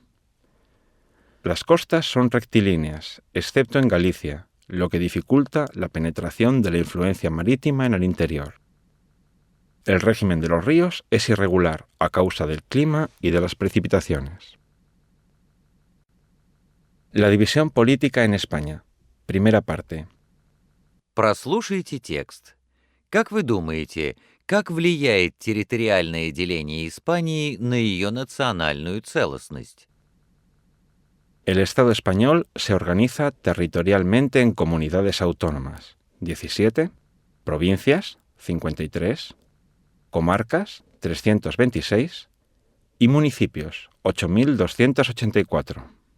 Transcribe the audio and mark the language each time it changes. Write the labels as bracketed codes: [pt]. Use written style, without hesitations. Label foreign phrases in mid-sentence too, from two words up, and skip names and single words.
[es] Las costas son rectilíneas, excepto en Galicia, lo que dificulta la penetración de la influencia marítima en el interior. El régimen de los ríos es irregular a causa del clima y de las precipitaciones. La división política en España. Primera parte. [ru] Прослушайте текст. Как вы думаете, как влияет территориальное деление Испании на ее национальную целостность? [es] El Estado español se organiza territorialmente en comunidades autónomas, 17, provincias, 53, comarcas, 326 y municipios, 8.284.